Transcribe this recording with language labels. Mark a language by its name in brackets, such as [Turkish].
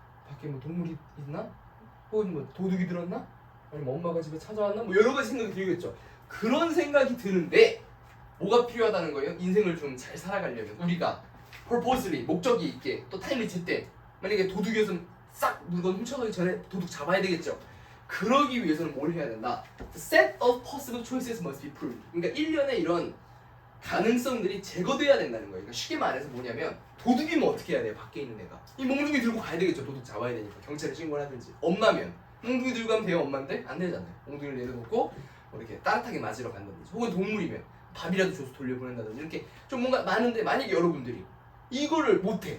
[Korean] 밖에 뭐 동물이 있나? 혹은 뭐 도둑이 들었나? 아니면 엄마가 집에 찾아왔나? 뭐 여러 가지 생각이 들겠죠. 그런 생각이 드는데 뭐가 필요하다는 거예요? 인생을 좀 잘 살아가려면 우리가 purposely 목적이 있게 또 타임리 제때 만약에 도둑이었으면 싹 물건 훔쳐가기 전에 도둑 잡아야 되겠죠. 그러기 위해서는 뭘 해야 된다? [English] The set of possible choices must be proved. [Korean] 그러니까 1년에 이런 가능성들이 제거돼야 된다는 거예요. 그러니까 쉽게 말해서 뭐냐면 도둑이면 어떻게 해야 돼요? 밖에 있는 애가 이 몽둥이 들고 가야 되겠죠. 도둑 잡아야 되니까 경찰에 신고를 하든지. 엄마면 몽둥이 들고 가면 돼요? 엄마인데? 안 되잖아요. 몽둥이를 내려놓고 이렇게 따뜻하게 맞으러 간다든지 혹은 동물이면 밥이라도 줘서 돌려보낸다든지 이렇게 좀 뭔가 많은데 만약에 여러분들이 이거를 못해.